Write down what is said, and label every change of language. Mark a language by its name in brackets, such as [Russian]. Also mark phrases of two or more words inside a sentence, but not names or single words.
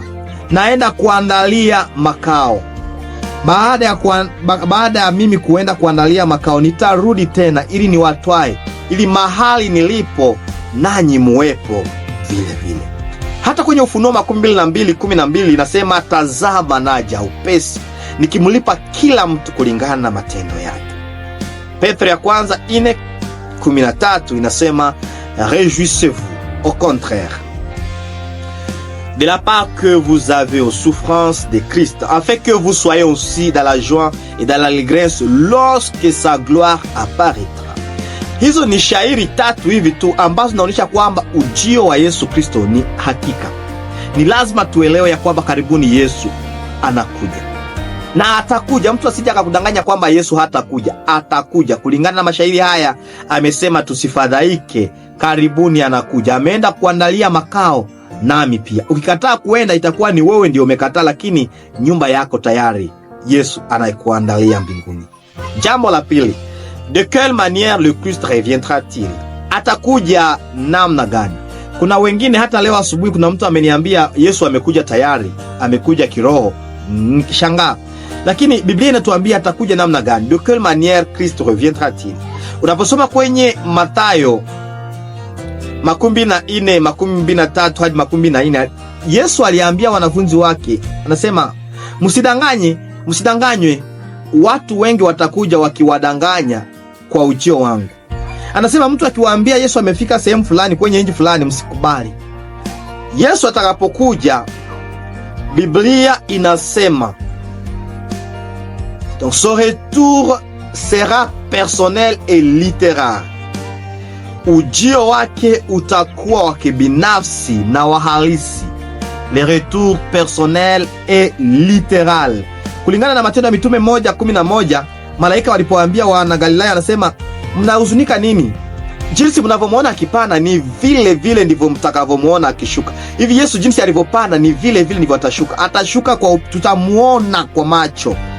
[Swahili] Naenda kuandalia makao. Baada ya mimi kuenda kuandalia makao, nitarudi tena ili niwatwae, ili mahali nilipo nanyi muwepo vile vile. Hata kwenye Ufunuo 22:12 inasema, tazama naja upesi, nikimlipa kila mtu kulingana na matendo yake. Petro ya kwanza 4:13 inasema, [French] réjouissez-vous au contraire de la part que vous avez aux souffrances de Christ, afin que vous soyez aussi dans la joie et dans l'allégresse lorsque sa gloire apparaîtra. [Swahili] Hizo ni shairi 3 hivi tu ambazo zinaonyesha kwamba ujio wa Yesu Kristo ni hakika. Ni lazima tuelewe ya kwamba karibuni Yesu anakuja. Na atakuja. Mtu asije akakudanganya kwamba Yesu hatakuja. Atakuja. Kulingana na mashairi haya, amesema tusifadhaike, karibuni anakuja. Ameenda kuandalia makao nami pia. Ukikataa kuenda itakuwa ni wewe ndio umekataa, lakini nyumba yako tayari Yesu anaikuandalia mbinguni. Jambo la pili, [French] de quelle manière le Christ reviendra-t-il? [Swahili] Atakuja namna gani? Kuna wengine hata leo asubuhi kuna mtu ameniambia Yesu amekuja tayari, amekuja kiroho. Nikishangaa. Lakini Biblia inatuambia atakuja namna gani? [French] De quelle manière Christ reviendra-t-il? [Swahili] Unaposoma kwenye Mathayo 24, 23 hadi 24, Yesu aliambia wanafunzi wake, anasema msidanganywe, watu wengi watakuja wakiwadanganya kwa ujio wangu. Anasema mtu akiwaambia Yesu amefika sehemu fulani kwenye nchi fulani, msikubali. Yesu atakapokuja, Biblia inasema [French] donc son retour sera personnel et littéral. [Swahili] Ujio wake utakuwa wa kibinafsi na wa halisi. [French] Le retour personnel et littéral. [Swahili] Kulingana na Matendo ya Mitume 1:11, malaika walipoambia wana Galilaya, anasema mnahuzunika nini? Jinsi mnavyomuona akipanda ni vile vile ndivyo mtakavyomuona akishuka. Hivi Yesu jinsi alivyopanda ni vile vile ndivyo atashuka. Atashuka kwa tutamuona kwa macho.